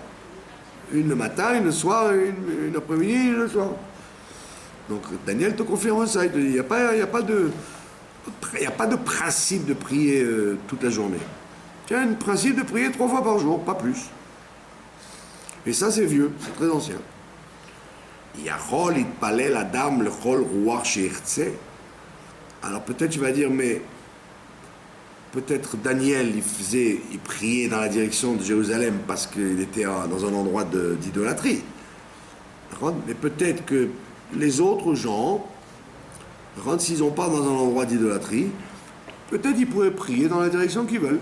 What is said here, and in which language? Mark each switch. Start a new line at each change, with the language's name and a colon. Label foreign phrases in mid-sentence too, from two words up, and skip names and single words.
French: Une le matin, une le soir, une après-midi, une le soir. Donc Daniel te confirme ça, il te dit, il n'y a pas de principe de prier toute la journée. Il y a un principe de prier 3 fois par jour, pas plus. Et ça c'est vieux, c'est très ancien.
Hebrew: יכול יתפלל אדם לכל רוח שירצה.
French: Alors peut-être tu vas dire, mais peut-être Daniel il priait dans la direction de Jérusalem parce qu'il était dans un endroit d'idolâtrie. Mais peut-être que les autres gens, s'ils n'ont pas dans un endroit d'idolâtrie, peut-être ils pourraient prier dans la direction qu'ils veulent.